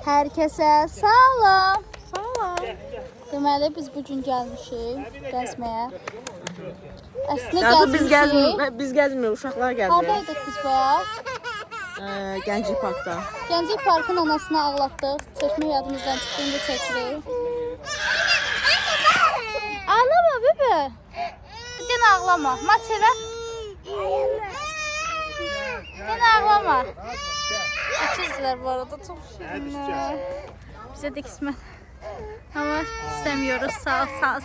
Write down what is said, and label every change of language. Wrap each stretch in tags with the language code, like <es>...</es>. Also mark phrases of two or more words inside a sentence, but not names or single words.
<az>Herkese salam. Salam. Deməli biz bu gün gəlmişik gəzməyə. Əslində gəzmişik. Biz gəzmirik, uşaqlar gəzir. Hardaydıq biz bayaq? Gənclik parkda. Gənclik parkın anasını ağlatdıq. Çəkmək yadımızdan çıxdığında çəkirik.</az> <tr>Ağlama bebe. Gene ağlama.</tr> <az>Maç elə.</az> <tr>Gene ağlama. İkizler bu arada çok şirinler. Bize de kısmet. Ama istemiyoruz. Sağ ol.</tr>